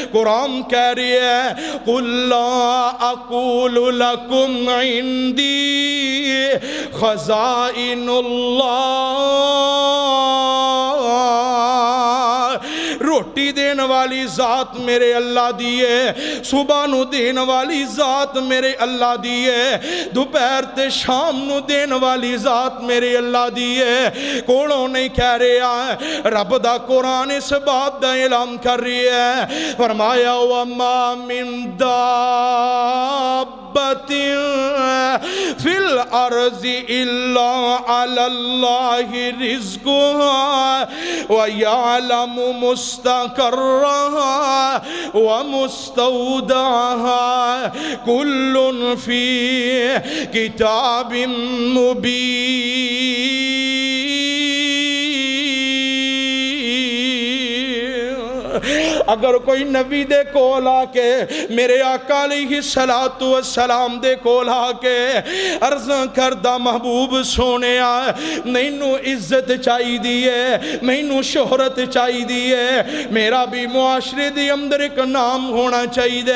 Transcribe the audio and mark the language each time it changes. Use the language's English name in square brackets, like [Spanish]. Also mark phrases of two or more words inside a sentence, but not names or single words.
[Punjabi] قرآن کہہ رہی ہے [Arabic] قل لا أقول لكم عندي خزائن الله, [Punjabi] روٹی دینے والی ذات میرے اللہ دی ہے، صبح نوں دینے والی ذات میرے اللہ دی ہے، دوپہر تے شام نوں دینے والی ذات میرے اللہ دی ہے. کولوں نہیں کہہ رہا، رب دا قرآن اس بات دا اعلان کر رہی ہے. [Arabic] فرمایا وما من دابة في الأرض إلا على الله رزقها ويعلم مستقرها ومستودعها كل في كتاب مبين. [Punjabi] اگر کوئی نبی دے کول آکے میرے آقا [Arabic] عليه الصلاة والسلام [Punjabi] دے کول آکے عرض کردا محبوب سوہنیا مینوں عزت چاہیدی ہے، مینوں شہرت چاہیدی ہے، میرا بھی معاشرے دے اندر ایک نام ہونا چاہیے.